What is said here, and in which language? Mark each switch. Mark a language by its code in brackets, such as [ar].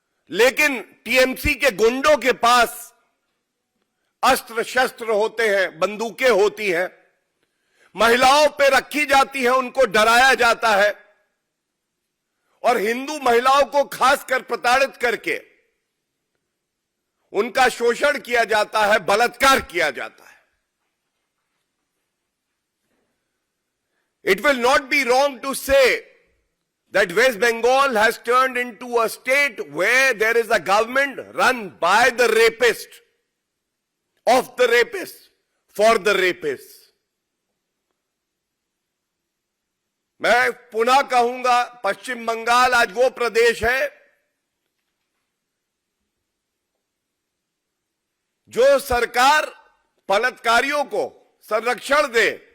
[hi] लेकिन टीएमसी के गुंडों के पास अस्त्र शस्त्र होते हैं, बंदूकें होती हैं, महिलाओं पे रखी जाती है, उनको डराया जाता है और हिंदू महिलाओं को खासकर प्रताड़ित करके उनका शोषण किया जाता है, बलात्कार किया जाता है। [en] It will not be wrong to say that West Bengal has turned into a state where there is a government run by the rapist, of the rapist, for the rapist. [hi] मैं पुनः कहूंगा, पश्चिम बंगाल आज वो प्रदेश है जो सरकार बलात्कारियों को संरक्षण दे,